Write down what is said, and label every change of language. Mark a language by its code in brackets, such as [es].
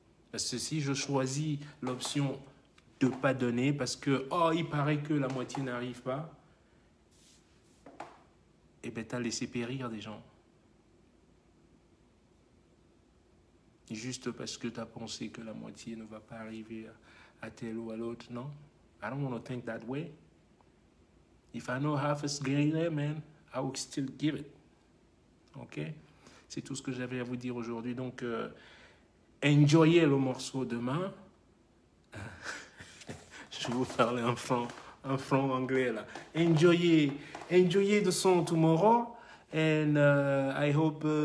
[fr] Parce que si je choisis l'option de ne pas donner parce que, il paraît que la moitié n'arrive pas, eh bien, tu as laissé périr des gens. Juste parce que tu as pensé que la moitié ne va pas arriver à tel ou à l'autre, non? [en] I don't want to think that way. If I know half is getting there, man, I will still give it. OK? [fr] C'est tout ce que j'avais à vous dire aujourd'hui. Donc, enjoyez le morceau demain. Je vais vous parler en franc anglais, là. [en] Enjoyez the song tomorrow. And I hope